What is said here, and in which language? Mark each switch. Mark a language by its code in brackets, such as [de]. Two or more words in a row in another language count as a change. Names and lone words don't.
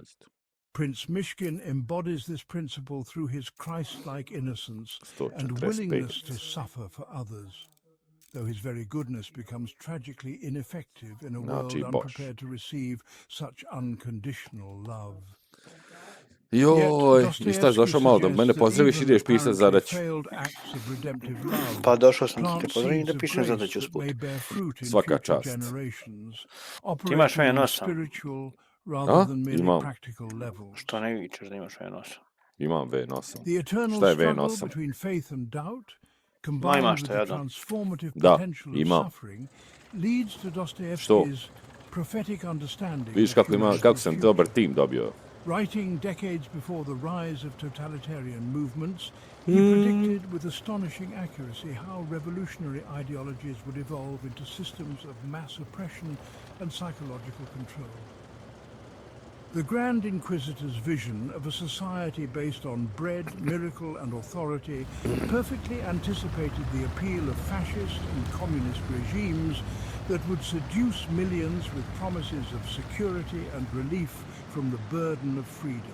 [en] Prince Mishkin embodies this principle through his Christ-like innocence and willingness to suffer for others, though his very goodness becomes tragically ineffective in a world unprepared to receive such unconditional love. [bs] Joj, ništa, došao malo da mene pozdraviš, ideš pisati zadaću. Pa došao sam da te pozdravim da pišem zadaću usput. Svaka čast. Ti imaš V8? A? Imam. Što ne vičeš da imaš V8? Imam V8. Šta je V8? Ma imaš to, ja da. Da, imam. Što? Vidiš kako sam dobar tim dobio. [en] Writing decades before the rise of totalitarian movements, he predicted with astonishing accuracy how revolutionary ideologies would evolve into systems of mass oppression and psychological control. The Grand Inquisitor's vision of a society based on bread, miracle and authority perfectly anticipated the appeal of fascist and communist regimes that would seduce millions with promises of security and relief from the burden of freedom.